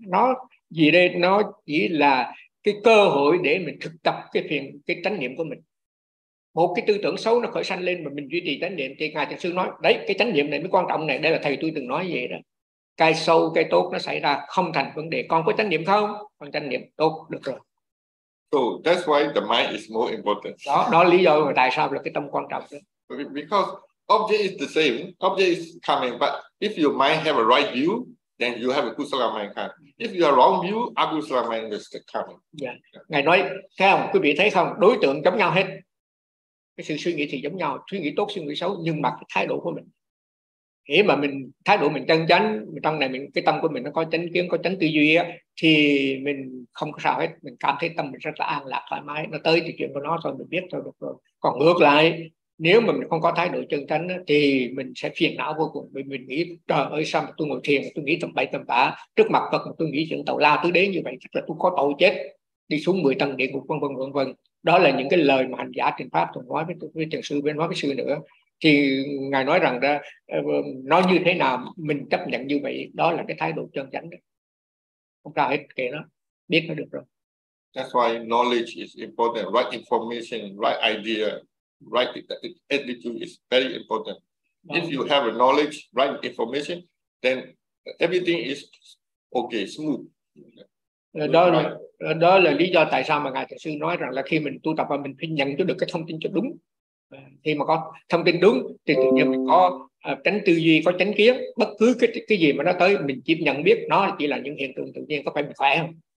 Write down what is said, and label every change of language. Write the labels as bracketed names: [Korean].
[Vietnamese] Nó gì đây, nó chỉ là cái cơ hội để mình thực tập cái chánh niệm của mình. Một cái tư tưởng xấu nó khởi sanh lên mà mình duy trì chánh niệm thì ngài thiền sư nói, đấy cái chánh niệm này mới quan trọng này, đây là thầy tôi từng nói vậy đó. Cái xấu cái tốt nó xảy ra không thành vấn đề, con có chánh niệm không? Con chánh niệm tốt được rồi. [English] So that's why the mind is more important. [Vietnamese] Đó lý do mà tại sao là cái tâm quan trọng đó. [English] Because object is the same, object is coming, but if your mind have a right view, then you have a kusala mind coming. If you are wrong view, akusala mind is coming. Yeah. [Vietnamese] Ngài nói, thấy không? Quý vị thấy không? Đối tượng giống nhau hết. Cái sự suy nghĩ thì giống nhau, suy nghĩ tốt, suy nghĩ xấu, nhưng mà cái thái độ của mình. Khi mà mình thái độ mình chân chánh, trong này mình cái tâm của mình nó có chánh kiến, có chánh tư duy á, thì mình không có sao hết, mình cảm thấy tâm mình rất là an lạc, thoải mái. Nó tới thì chuyện của nó thôi, mình biết thôi được rồi. Còn ngược lại, nếu mà mình không có thái độ chân chánh thì mình sẽ phiền não vô cùng. Mình nghĩ trời ơi sao mà tôi ngồi thiền, tôi nghĩ tầm bậy tầm bạ, trước mặt Phật tôi nghĩ chuyện tàu lao tứ đế như vậy, chắc là tôi có tội chết, đi xuống 10 tầng địa ngục, vân vân vân vân. Đó là những cái lời mà hành giả trình pháp thường nói với trần sư, bên nói với sư nữa. Thì ngài nói rằng đó, nó như thế nào mình chấp nhận như vậy, đó là cái thái độ chân chánh đó. Không sao hết, kệ nó, biết nó được rồi. [English] That's why knowledge is important, right information, right idea. Right, the attitude is very important. If you have a knowledge, right information, then everything is okay, smooth. [Vietnamese] Đó là lý do tại sao mà ngài thiền sư nói rằng là khi mình tu tập và mình phải nhận cho được cái thông tin cho đúng. Khi mà có thông tin đúng thì tự nhiên mình có tránh tư duy, có tránh kiến, bất cứ cái gì mà nó tới mình chỉ nhận biết nó chỉ là những hiện tượng tự nhiên, có phải mình khỏe không?